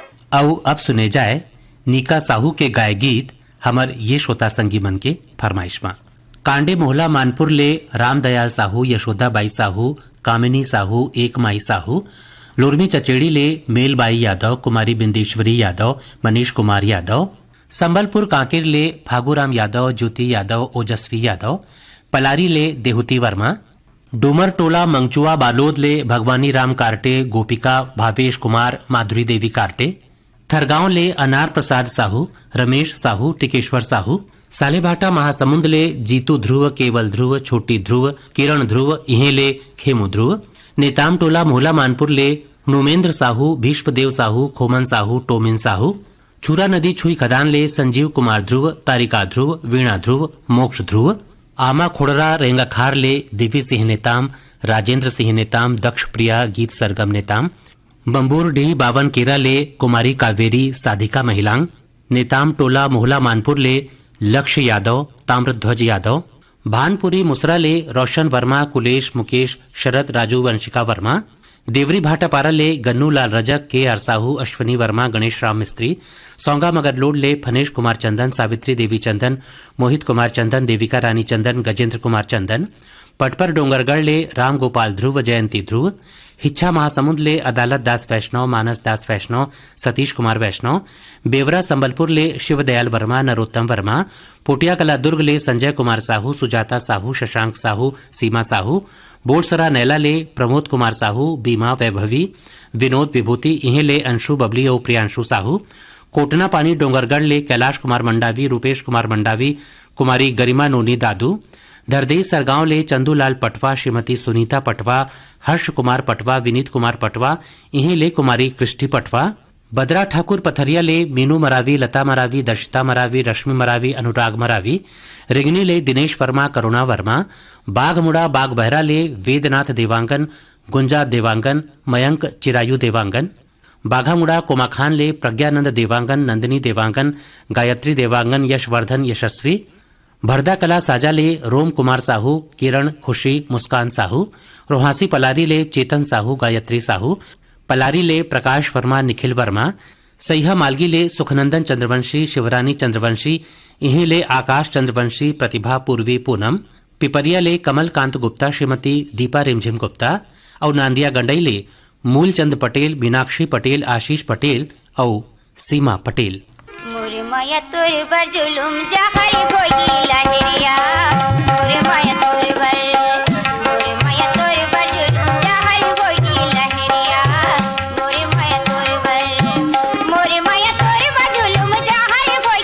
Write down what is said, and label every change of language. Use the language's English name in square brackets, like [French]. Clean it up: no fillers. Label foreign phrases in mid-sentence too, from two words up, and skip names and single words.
[Chhattisgarhi] आओ अब सुने जाए नीका साहू के गाय गीत हमर ये श्रोता संगी मन के फरमाइश में। कांडे मोहला मानपुर ले रामदयाल साहू, यशोदाबाई साहू, कामिनी साहू, एकमाई साहू, लोरमी चचेड़ी ले मेलबाई यादव, कुमारी बिंदेश्वरी यादव, मनीष कुमार यादव, संबलपुर कांकेर ले फागूराम यादव, ज्योति यादव, ओजस्वी यादव, पलारी ले देहुती वर्मा, डूमर टोला मंगचुआ बालोद ले भगवानी राम कार्टे, गोपिका भावेश कुमार, माधुरी देवी कार्टे, थरगांव ले अनार प्रसाद साहू, रमेश साहू, टिकेश्वर साहू, सालेभाटा महासमुंद ले जीतू ध्रुव, केवल ध्रुव, छोटी ध्रुव, किरण ध्रुव, इहे ले खेमू ध्रुव, नेताम टोला मोहला मानपुर ले नुमेंद्र साहू, भीष्मदेव साहू, खोमन साहू, टोमिन साहू, छुरा नदी छुई खदान ले संजीव कुमार ध्रुव, तारिका ध्रुव, वीणा ध्रुव, मोक्ष ध्रुव, आमा खोड़रा रेंगाखार ले दिव्य सिंह नेताम, राजेंद्र सिंह नेताम, दक्ष प्रिया गीत सरगम नेताम, बम्बूर डी बावन केरा ले कुमारी कावेरी, साधिका महिलांग, नेताम टोला मोहला मानपुर ले लक्ष्य यादव, ताम्रध्वज यादव, भानपुरी मुसरा ले रोशन वर्मा, कुलेश, मुकेश, शरद, राजू, वंशिका वर्मा, देवरी भाटापारा ले गन्नू लाल रजक, के आर साहू, अश्वनी वर्मा, गणेश राम मिस्त्री, सौंगा मगरलोड ले फनेश कुमार चंदन, सावित्री देवी चंदन, मोहित कुमार चंदन, देविका रानी चंदन, गजेंद्र कुमार चंदन, पटपर डोंगरगढ़ ले राम गोपाल ध्रुव, जयंती ध्रुव, हिच्छा महासमुंद ले अदालत दास वैष्णव, मानस दास वैष्णव, सतीश कुमार वैष्णव, बेवरा संबलपुर ले शिवदयाल वर्मा, नरोत्तम वर्मा, पोटिया कला दुर्ग ले संजय कुमार साहू, सुजाता साहू, शशांक साहू, सीमा साहू, बोरसरा नैला ले प्रमोद कुमार साहू, बीमा वैभवी, विनोद विभूति, इहे ले अंशु बबली और प्रियांशु साहू, कोटना पानी डोंगरगढ़ ले कैलाश कुमार मंडावी, रूपेश कुमार मंडावी, कुमारी गरिमा नोनी दादू, धरदेई सरगांव ले चंदूलाल पटवा, श्रीमती सुनीता पटवा, हर्ष कुमार पटवा, विनीत कुमार पटवा, इहे ले कुमारी कृष्टि पटवा, बदरा ठाकुर पथरिया ले मीनू मरावी, लता मरावी, दर्शिता मरावी, रश्मि मरावी, अनुराग मरावी, रिगनी ले दिनेश वर्मा, करुणा वर्मा, बाघमुड़ा बाघ बहरा ले वेदनाथ देवांगन, गुंजा देवांगन, मयंक चिरायु देवांगन, बाघामुड़ा कोमाखान ले प्रज्ञानंद देवांगन, नंदिनी देवांगन, गायत्री देवांगन, यशवर्धन यशस्वी, भरदा कला साजा ले रोम कुमार साहू, किरण, खुशी, मुस्कान साहू, रोहासी पलारी ले चेतन साहू, गायत्री साहू, पलारी ले प्रकाश वर्मा, निखिल वर्मा, सैहा मालगी ले सुखनंदन चंद्रवंशी, शिवरानी चंद्रवंशी, इहीं ले आकाश चंद्रवंशी, प्रतिभा पूर्वी पूनम, पिपरिया ले कमलकांत गुप्ता, श्रीमती दीपा रिमझिम गुप्ता और नांदिया गंडई ले मूलचंद पटेल, मीनाक्षी पटेल, आशीष पटेल और सीमा पटेल। मोरे माया तोर बर जुलुम जहर होई लहरिया, मोरे माया तोर बर, मोरे माया तोर बर जुलुम जहर होई लहरिया, मोरे माया तोर बर, मोरे माया तोर बर जुलुम जहर